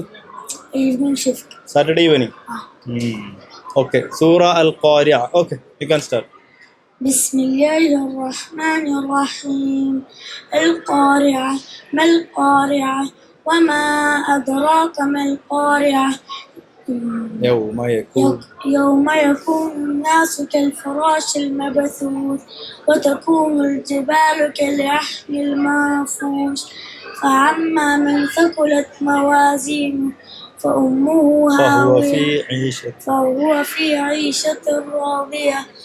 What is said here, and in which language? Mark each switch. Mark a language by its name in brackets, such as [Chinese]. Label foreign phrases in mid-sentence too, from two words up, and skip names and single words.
[English] evening shift. Saturday evening. Okay. സൂറ അൽ ഖാരിഅ. okay, you can start. [Arabic] بسم الله الرحمن الرحيم. القارعة ما القارعة وما أدراك ما القارعة يوم يكون الناس كالفراش المبثوث وتكون الجبال كالعهن المنفوش فأما من ثقلت موازينه فهو في عيشة راضية